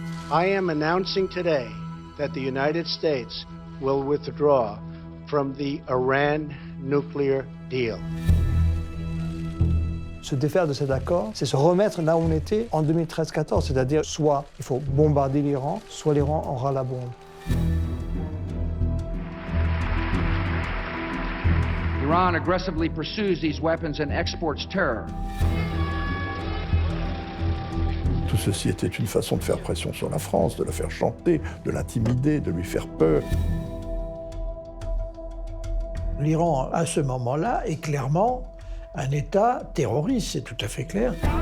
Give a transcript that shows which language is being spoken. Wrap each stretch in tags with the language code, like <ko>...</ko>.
<en>I am announcing today that the United States will withdraw from the Iran nuclear deal.</en> <fr>Se défaire de cet accord, c'est se remettre là où on était en 2013-14, c'est-à-dire soit il faut bombarder l'Iran, soit l'Iran aura la bombe.</fr> <en>Iran aggressively pursues these weapons and exports terror.</en> <fr>Tout ceci était une façon de faire pression sur la France, de la faire chanter, de l'intimider, de lui faire peur. L'Iran, à ce moment-là, est clairement un État terroriste, c'est tout à fait clair.</fr>